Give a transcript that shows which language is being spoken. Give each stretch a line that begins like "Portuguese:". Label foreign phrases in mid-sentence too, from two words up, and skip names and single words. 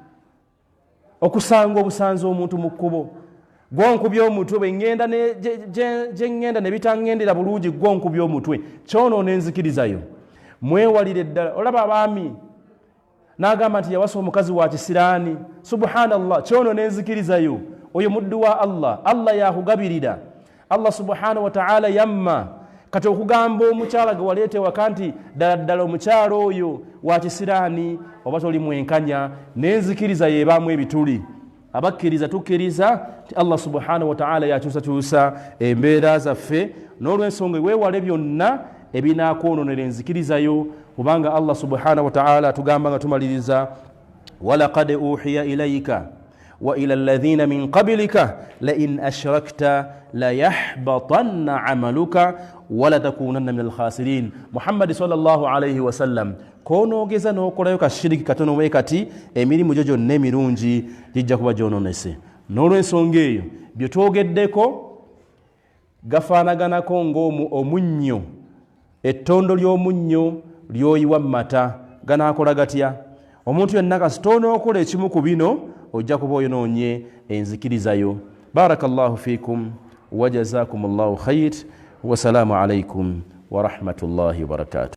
Ganda: Okusanga obusanza omuntu mu kkubo, gwonkubye omutwe, bwengenda gyengenda ne bitangendera bulungi, gwonkubye omutwe. Kyonoona enzikirizayo. Mwewalire ddala. Olaba abaami n'agamba nti yawasa omukazi wa kisiraani. Subhanallah, kyonoona enzikirizayo. Oyo muddu wa Allah, Allah yakugabirira. Allah
Arabic: سبحانه وتعالى
Ganda: yamma kati okugamba omukyala gwe waleete waka nti ddala omukyala oyo wa kisiraani oba toli mwenkanya, n'enzikiriza yeebaamu ebituli. Abakkiriza tukkiriza nti Allah
Arabic: سبحانه وتعالى
Ganda: yakyusakyusa embeera zaffe, n'olw'ensonga weewale byonna ebinaakwononera enzikirizayo, kubanga Allah
Arabic: سبحانه وتعالى
Ganda: atugamba nga tumaliriza
Arabic: ولقد أوحي إليك وإلى الذين من قبلك لئن أشركت ليحبطن عملك ولتكونن من الخاسرين.
Ganda: Muhammad
Arabic: صلى الله عليه وسلم
Ganda: konoogeza n'okolayo kashiriki katono bwe kati emirimu gyo gyonna emirungi gijja kuba gyononese. N'olw'ensonga eyo bye twogeddeko gafaanaganako ng'omunnyo, ettondo ly'omunnyo lyoyiwa mu mata, ganaakola gatya? Omuntu yenna kasita onookola ekimu ku bino ojja kuba oyonoonye enzikirizayo.
Arabic: بارك الله فيكم وجزاكم الله خير والسلام عليكم ورحمة الله وبركاته.